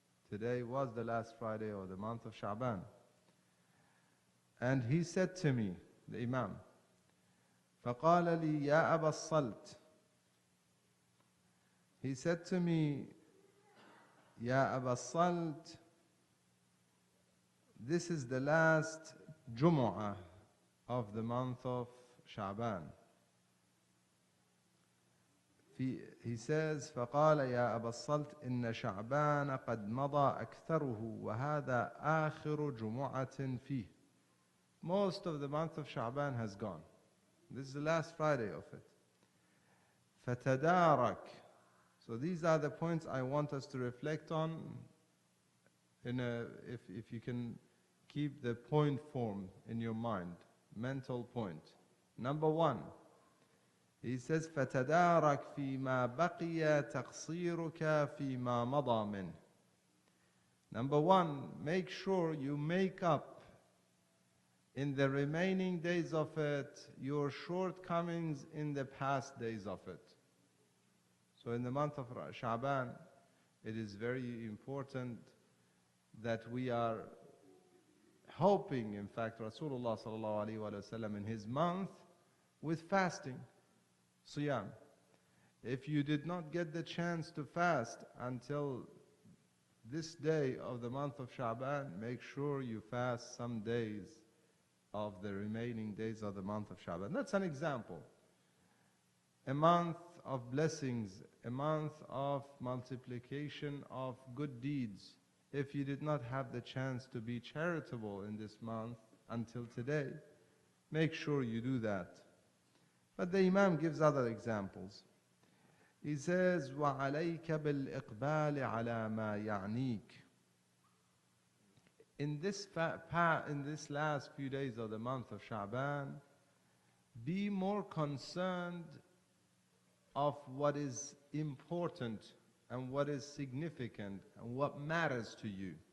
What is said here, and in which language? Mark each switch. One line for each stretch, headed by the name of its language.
English: Today was the last Friday of the month of Sha'ban. And he said to me, the Imam,
Arabic: فقال لي يا أبا الصلت.
English: He said to me, Ya Aba Salt, this is the last Jumu'ah of the month of Sha'ban. He says,
Arabic: فقال يا أبا الصلت إن شعبان قد مضى أكثره وهذا آخر جمعة فيه.
English: Most of the month of Sha'ban has gone. This is the last Friday of it.
Arabic: فتدارك.
English: So these are the points I want us to reflect on. If you can keep the point form in your mind, mental point. Number one, he says,
Arabic: فَتَدَارَكْ فِي مَا بَقِيَ تَقْصِيرُكَ فِي مَا مَضَى مِنْهِ.
English: Number one, make sure you make up in the remaining days of it your shortcomings in the past days of it. So in the month of Sha'ban, it is very important that we are helping, in fact, Rasulullah sallallahu alaihi wasallam in his month with fasting, siyam. If you did not get the chance to fast until this day of the month of Sha'ban, make sure you fast some days of the remaining days of the month of Sha'ban. That's an example. A month of blessings, a month of multiplication of good deeds. If you did not have the chance to be charitable in this month until today, make sure you do that. But the Imam gives other examples. He says,
Arabic: وَعَلَيْكَ بِالْإِقْبَالِ عَلَى مَا يَعْنِيكَ.
English: In this last few days of the month of Sha'ban, be more concerned of what is important and what is significant and what matters to you.